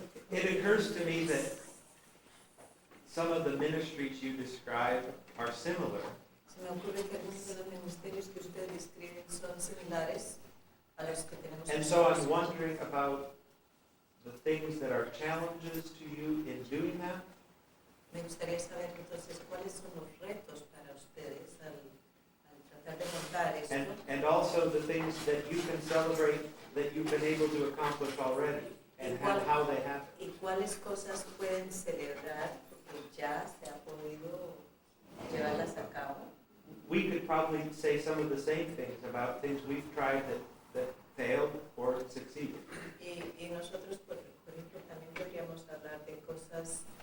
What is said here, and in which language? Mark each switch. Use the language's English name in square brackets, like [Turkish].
[English] It occurs to me that some of the ministries you describe are similar. [Spanish] Se me ocurre que algunos de los ministerios que ustedes describen son similares a los que tenemos. [English] And so I'm wondering about the things that are challenges to you in doing that. [Spanish] Me gustaría saber entonces cuáles son los retos para ustedes al tratar de montar esto. [English] And also the things that you can celebrate that you've been able to accomplish already, and how they happen. [Spanish] ¿Y cuáles cosas pueden celebrar porque ya se ha podido llevarlas a cabo? [English] We could probably say some of the same things about things we've tried that failed or succeeded. [Spanish] Y nosotros, por ejemplo, también podríamos hablar de cosas